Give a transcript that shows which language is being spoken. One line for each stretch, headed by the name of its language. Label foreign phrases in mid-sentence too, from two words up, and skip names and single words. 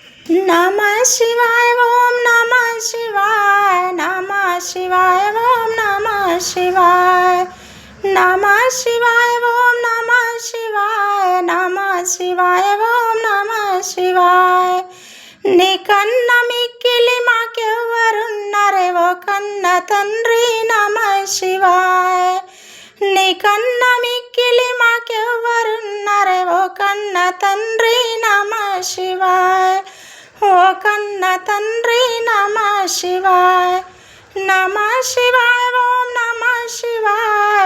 Sanskrit: नमः शिवाय ओम नमः शिवाय नमः शिवाय ओम नमः शिवाय नमः शिवाय ओम नमः शिवाय नमः शिवाय ओम नमः शिवाय నీ
Telugu: కన్న మిక్కిలి మాకెవ్వరున్నారే ఓ కన్న తండ్రి
Sanskrit: నమః శివాయ
Telugu: నీ కన్న మిక్కిలి మాకెవ్వరున్నారే ఓ కన్న తండ్రి
Sanskrit: నమః శివాయ
Telugu: ఓ కన్న తండ్రి
Sanskrit: నమః శివాయ నమః శివాయ ఓం నమః శివాయ